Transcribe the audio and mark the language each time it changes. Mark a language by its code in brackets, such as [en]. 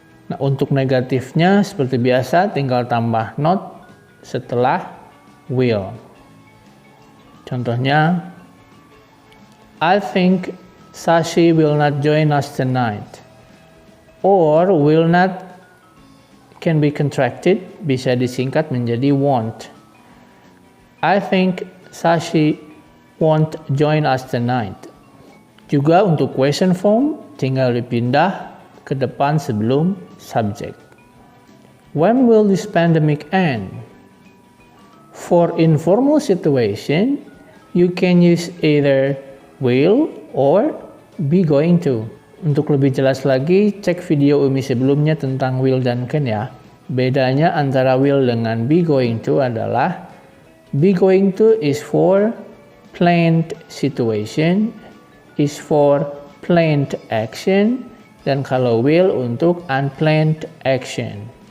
[id] Nah, untuk negatifnya seperti biasa tinggal tambah not setelah will. Contohnya, [en] I think Sashi will not join us tonight. Or will not can be contracted, [id] bisa disingkat menjadi [en] won't. I think Sashi won't join us tonight. [id] Juga untuk question form tinggal dipindah ke depan sebelum subject. [en] When will this pandemic end? For informal situation, you can use either will or be going to. [id] Untuk lebih jelas lagi, cek video Umi sebelumnya tentang will dan can ya. Bedanya antara [en] will dengan be going to adalah be going to is for planned situation, is for planned action, [id] dan kalau [en] will untuk unplanned action.